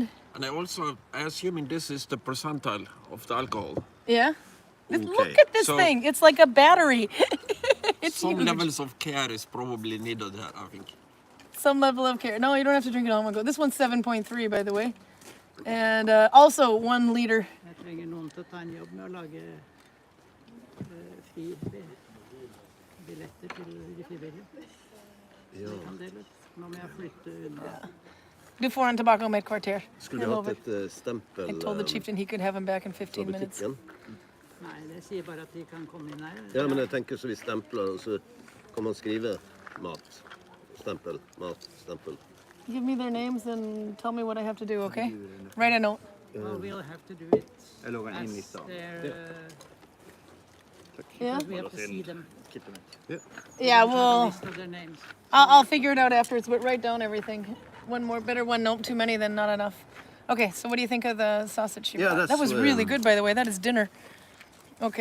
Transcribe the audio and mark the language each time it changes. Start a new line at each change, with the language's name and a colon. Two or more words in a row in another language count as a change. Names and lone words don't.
English: And I assuming this is the percentile of the alcohol. Yeah. Okay. Look at this So- thing. It's like a battery. It's Some huge. levels of care is probably needed there, I think. Some level of care. No, you don't have to drink it all in one go. This one's 7.3, by the way. And also 1 liter.
Norwegian: Jeg trenger noen til å ta en jobb med å lage billetter til de frivillige. Ja. Kan dele ut. Nå må jeg flytte unna.
Swedish: Du får han tillbaka om ett kvarter.
Norwegian: Skulle
Swedish: Jag
Norwegian: vi hatt
Swedish: lovar.
Norwegian: et stempel
English: I told the chieftain he could have him back in
Norwegian: fra
English: 15 minutes.
Norwegian: butikken? Nei, det sier bare at de kan komme inn her. Ja, men jeg tenker så vi stempler, og så kan man skrive mat. Stempel, mat, stempel.
English: Give me their names and tell me what I have to do, okay? Write a note. Well, we'll have to do it
Norwegian: Jeg lager en
English: as
Norwegian: liste.
English: their, Yeah? we have to see them. Yeah, A well, list of their names. I'll figure it out afterwards, but write down everything. One more, better one note, too many than not enough. Okay, so what do you think of the sausage you Yeah, brought? That that's, was really good, by the way. That is dinner. Okay,